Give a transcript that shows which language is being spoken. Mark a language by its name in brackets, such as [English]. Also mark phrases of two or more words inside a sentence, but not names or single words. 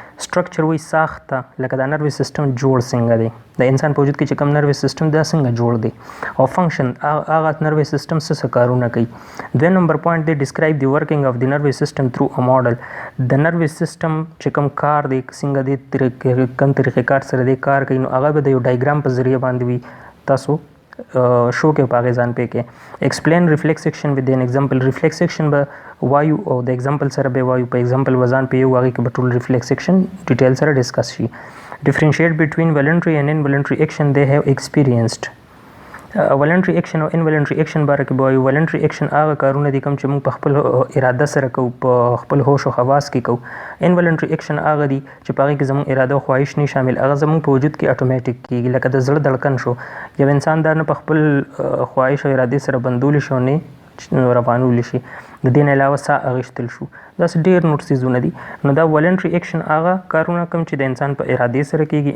[Pashto] سټرکچر وایي ساخته، لکه دا [English] nervous system [Pashto] جوړ څنګه دی، د انسان په وجود کې چې کوم [English] nervous system [Pashto] دا څنګه جوړ دی، او فنکشن هغه نروس سیسټم څه کارونه کوي. 2 نمبر پوینټ دی [English] describe the working of the nervous system through a model. [Pashto] د نروس سیسټم چې کوم کار دی څنګه دی کوم طریقې کار سره دی کار کوي نو هغه به د یو ډایګرام په ذریعه باندې وي، تاسو شو کې په هغې ځان پې کې. [English] explain reflex action with an example. reflex action [Pashto] به وایو او د ایگزامپل سره به وایو، په ایگزامپل به ځان پې یو هغې کې به ټول [English] reflex action detail [Pashto] سره ډسکس شي. [English] differentiate between voluntary and involuntary action they have experienced. voluntary action [Pashto] او [English] involuntary action [Pashto] باره کې وایو. [English] voluntary action [Pashto] هغه کارونه دي کوم چې موږ په خپل اراده سره کوو، په خپل هوش او حواس کې کوو. [English] involuntary action [Pashto] هغه دي چې په هغې کې زموږ اراده او خواهش نه شامل، هغه زموږ په وجود کې اتوماتیک کېږي. لکه د زړه دړکن شو، یو انسان دا نه په خپل خواهش او ارادې سره بندولی شو نه روانولی شي، د دې نه علاوه ساه اخیستل شو، داسې ډېر نور څیزونه دي. نو دا [English] voluntary action [Pashto] هغه کارونه کوم چې د انسان په ارادې سره کېږي.